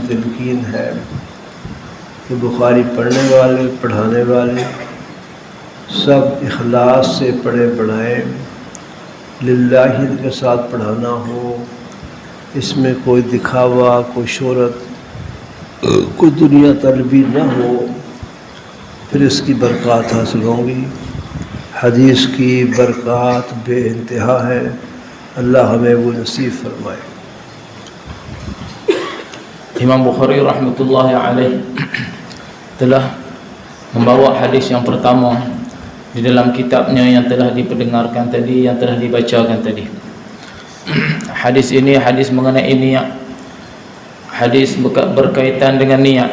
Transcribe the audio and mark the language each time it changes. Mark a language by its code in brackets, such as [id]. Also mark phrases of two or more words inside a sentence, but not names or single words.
[ur] تلقین ہے کہ بخاری پڑھنے والے پڑھانے والے سب اخلاص سے پڑھے پڑھائیں، للہ کے ساتھ پڑھانا ہو، اس میں کوئی دکھاوا، کوئی شہرت، کوئی دنیا طلبی نہ ہو، پھر اس کی برکات حاصل ہوں گی۔ حدیث کی برکات بے انتہا ہے، اللہ ہمیں وہ نصیب فرمائے۔ [ms] Imam Bukhari [ar] رحمة الله عليه [ms] telah membawa hadis yang pertama di dalam kitabnya yang telah diperdengarkan tadi, yang telah dibacakan tadi. Hadis ini hadis mengenai niat, hadis berkaitan dengan niat.